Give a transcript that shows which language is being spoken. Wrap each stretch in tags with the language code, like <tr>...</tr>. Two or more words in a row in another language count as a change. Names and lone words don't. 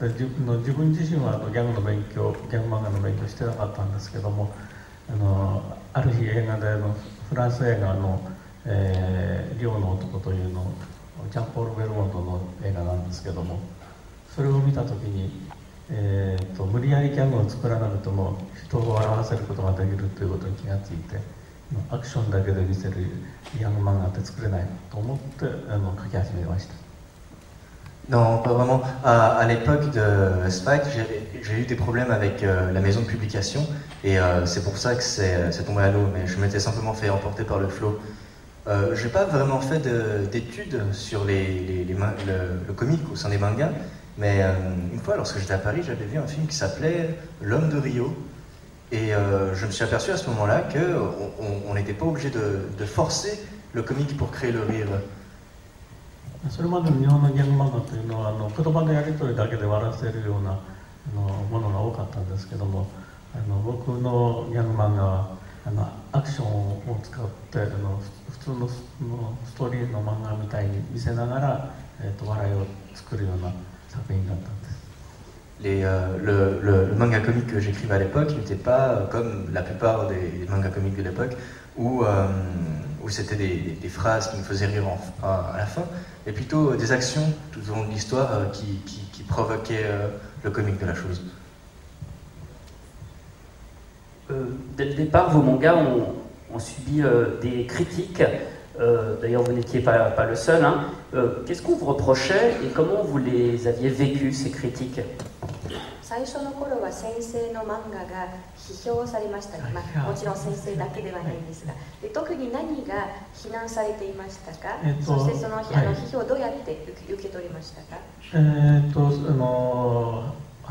<ja>で自分自身はギャグ漫画の勉強してなかったんですけども、ある日映画でフランス映画の「寮の男」というのジャンポール・ベルモントの映画なんですけども、それを見た時に、無理やりギャグを作らなくても人を笑わせることができるということに気がついて、アクションだけで見せるギャグ漫画って作れないと思って描き始めました。</ja> <fr>Non, pas vraiment. À l'époque de Spike, j'ai eu des problèmes avec la maison de publication et c'est pour ça que c'est tombé à l'eau, mais je m'étais simplement fait emporter par le flot. Je n'ai pas vraiment fait d'études sur le comique au sein des mangas, mais une fois, lorsque j'étais à Paris, j'avais vu un film qui s'appelait L'Homme de Rio et je me suis aperçu à ce moment-là qu'on n'était pas obligé de forcer le comique pour créer le rire. それまでの日本のギャグ漫画というのは言葉のやり取りだけで笑わせるようなものが多かったんですけども、僕のギャグ漫画はアクションを使って普通のストーリーの漫画みたいに見せながら、笑いを作るような作品だったんです。 Le manga comique que j'écrivais à l'époque n'était pas comme la plupart des mangas comiques de l'époque où c'était des phrases qui me faisaient rire à la fin, mais plutôt des actions tout au long de l'histoire qui provoquaient le comique de la chose. Dès le départ, vos mangas ont subi des critiques. D'ailleurs, vous n'étiez pas le seul. Hein. Qu'est-ce qu'on vous reprochait et comment vous les aviez vécues, ces critiques?</fr> <ja>最初の頃は先生の漫画が批評されましたが、もちろん先生だけではないんですが、で特に何が非難されていましたか？そしてその批評をどうやって受け取りましたか？</ja>